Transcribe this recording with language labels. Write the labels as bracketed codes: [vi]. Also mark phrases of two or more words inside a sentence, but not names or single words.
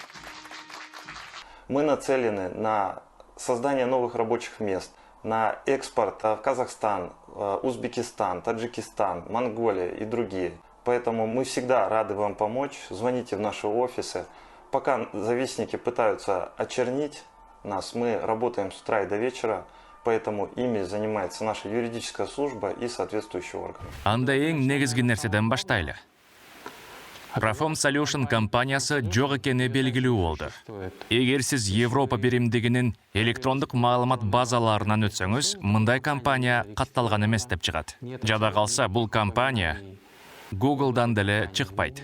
[ru] Мы нацелены на создание новых рабочих мест, на экспорт в Казахстан, Узбекистан, Таджикистан, Монголия и другие. Поэтому мы всегда рады вам помочь. Звоните в наши офисы. Пока завистники пытаются очернить нас, мы работаем с утра и до вечера. Поэтому ими занимается наша юридическая служба и соответствующие органы. [ky] Анда эң негизги нерседен баштайлы. Proform Solution компаниясы жок экени белгилүү болду. Эгер сиз Европа биримдигинин электрондук маалымат базаларынан өтсөңүз, мындай компания катталган эмес деп чыгат. Жада калса бул компания Google'дан деле чыкпайт.